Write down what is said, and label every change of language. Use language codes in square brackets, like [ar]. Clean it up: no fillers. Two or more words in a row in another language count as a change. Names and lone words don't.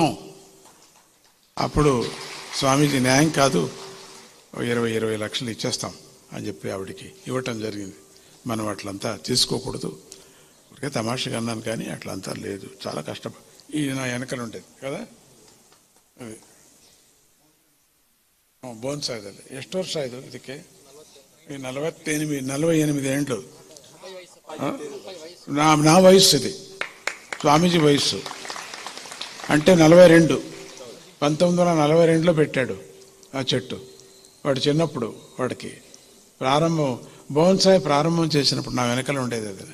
[te] అప్పుడు స్వామీజీ న్యాయం కాదు, 20 లక్షలు ఇచ్చేస్తాం అని చెప్పి ఆవిడికి ఇవ్వటం జరిగింది. మనం అట్లంతా తీసుకోకూడదు, ఇప్పటికే తమాషగా అన్నాను కానీ అట్లంతా లేదు, చాలా కష్టపడి ఇది నా వెనకలు ఉండేది కదా. [kn] అది ಬೋನ್ಸ್ ಆಯ್ತಲ್ಲ. ಎಷ್ಟು ವರ್ಷ ಆಯ್ತು ಇದಕ್ಕೆ? [te] 48 ఏండ్లు నా వయస్సు ఇది, స్వామీజీ వయస్సు అంటే 42. 1942లో పెట్టాడు ఆ చెట్టు. వాడు చిన్నప్పుడు, వాడికి బోన్సాయి ప్రారంభం చేసినప్పుడు నా వెనకాల ఉండేది అది.